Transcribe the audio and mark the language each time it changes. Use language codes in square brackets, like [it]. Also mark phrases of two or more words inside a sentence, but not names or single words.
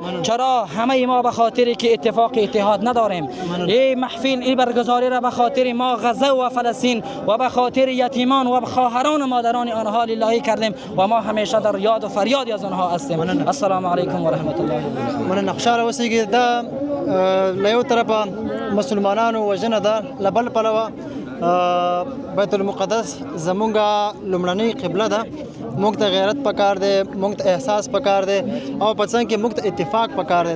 [fa] چرا؟ همه ما به خاطری که اتفاق اتحاد نداریم. این محفل این برگزاری را به خاطر ما غزه و فلسطین و به خاطر یتیمان و خواهران و مادران آنها لله کردیم و ما همیشه در یاد و فریاد از آنها هستیم. [ar] السلام علیکم و رحمت الله و برکاته. [ps] من خوشحاله اوسئ چې دا له یو طرفه مسلمانانو وژنه ده، له بل پلوه بیت المقدس زمونږ لومړنۍ قبله ده. موږ ته غیرت پکار دی، موږ ته احساس پکار دی او په څنګ کې موږ ته اتفاق پکار دی.